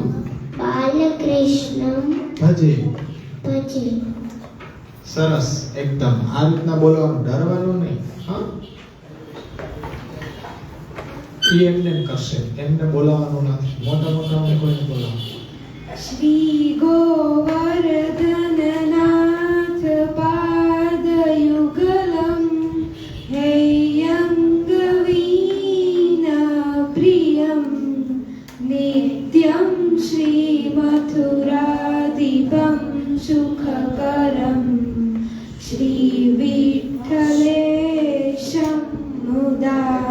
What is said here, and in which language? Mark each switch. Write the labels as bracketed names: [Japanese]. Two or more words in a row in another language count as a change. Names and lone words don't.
[Sanskrit] बालकृष्णं भजे भजे [Gujarati] સરસ એકદમ આ રીતના બોલવાનું ડરવાનું નહીં હા એ એમને એમ કરશે એમને બોલાવવાનું નથી મોટા મોટાઓને કોઈને બોલાવવાનું [Sanskrit] श्री गोवर्धननाथ पादयुगलं हेयं वीणा प्रियं नित्यं श्रीमथुराधिपं सुखकरं श्रीविठ्ठलेशं मुदा